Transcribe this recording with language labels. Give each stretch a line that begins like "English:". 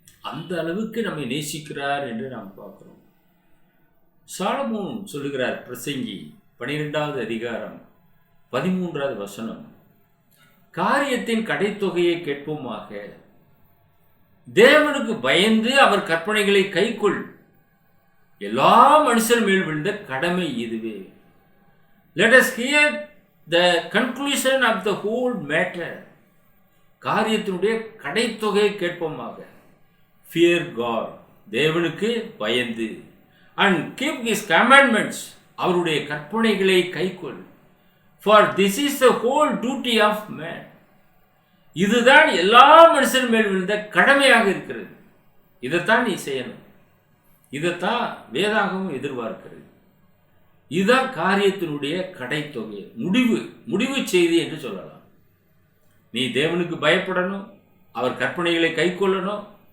Tamil: அந்த அளவுக்கு நம்மை நேசிக்கிறார் என்று நாம் பார்க்கிறோம். சாலமோன் சொல்லுகிறார், பிரசங்கி 12வது அதிகாரம் 13வது வசனம், காரியத்தின் கடைத்தொகையை கேட்போமாக, தேவனுக்கு பயந்து அவர் கற்பனைகளை கைக்கொள். எல்லா மனுஷர் மேல் விழுந்த கடமை இதுவே.
English: Let us hear the conclusion of the whole matter.
Tamil: காரியத்தினுடைய கடைத்தொகையை கேட்போமாக.
English: Fear God,
Tamil: தேவனுக்கு பயந்து,
English: and keep his commandments,
Tamil: அவருடைய கற்பனைகளை கைக்கொள்.
English: For this is the whole duty of man.
Tamil: இதுதான் எல்லா மனுஷன் மேல் விழுந்த கடமையாக இருக்கிறது. இதைத்தான் நீ செய்யணும். இதைத்தான் வேதாகமும் எதிர்பார்க்கிறது. இதுதான் காரியத்தினுடைய கடைத்தொகை, முடிவு செய்தி என்று சொல்லலாம். நீ தேவனுக்கு பயப்படணும், அவர் கற்பனைகளை கைக்கொள்ளணும்.